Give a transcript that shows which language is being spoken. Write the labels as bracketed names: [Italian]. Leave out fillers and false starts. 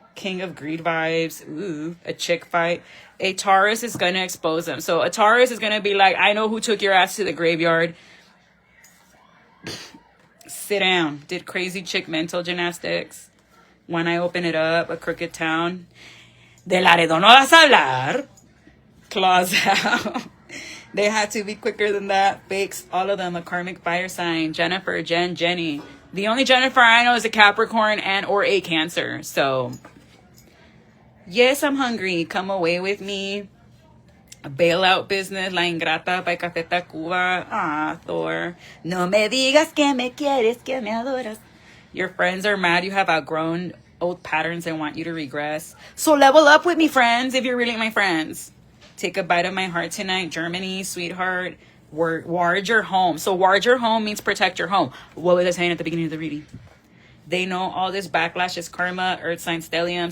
[English] King of Greed vibes. Ooh, a chick fight. A Taurus is going to expose them. So a Taurus is going to be like, I know who took your ass to the graveyard. Sit down. Did crazy chick mental gymnastics. When I open it up, a crooked town. [Spanish] De Laredo no vas a hablar. [English] Claws out. They had to be quicker than that. Fakes, all of them, a karmic fire sign. Jennifer, Jen, Jenny. The only Jennifer I know is a Capricorn and or a Cancer. So, yes, I'm hungry. Come away with me. A bailout business. La Ingrata by Café Tacuba. Ah, Thor. [Spanish] No me digas que me quieres, que me adoras. [English] Your friends are mad you have outgrown old patterns and want you to regress. So level up with me, friends, if you're really my friends. Take a bite of my heart tonight. Germany, sweetheart. Ward your home. So ward your home means protect your home. What was I saying at the beginning of the reading? They know all this backlash is karma, earth sign stellium.